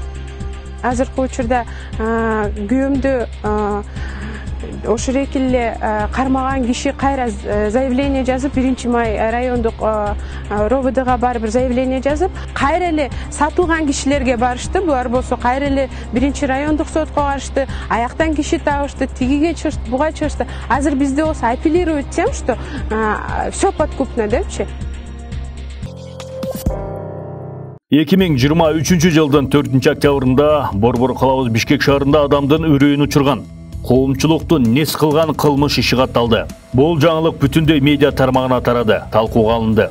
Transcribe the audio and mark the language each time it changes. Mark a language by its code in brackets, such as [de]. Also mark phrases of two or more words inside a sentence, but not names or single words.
[ky] Азыркы учурда күйөөмдү ошо эле кармаган киши кайра заявление жазып, 1-май райондук РОВДга барып заявление жазып, кайра эле сатылган кишилерге барышты. Булар болсо кайра эле 1-райондук сотко барышты, аяктан киши табышты, тигиге чыгышты, буга чыгышты. Азыр бизде болсо [ru] апеллировать тем, что все подкупно депчи. [ky] 2023 жылдын 4 октябрында Борбор калабыз Бишкек шаарында адамдын үрөйүн учурган, коомчулукту нес кылган кылмыш иши катталды. Бул жаңылык бүтүндөй медиа тармагына тарады, талкууга алынды.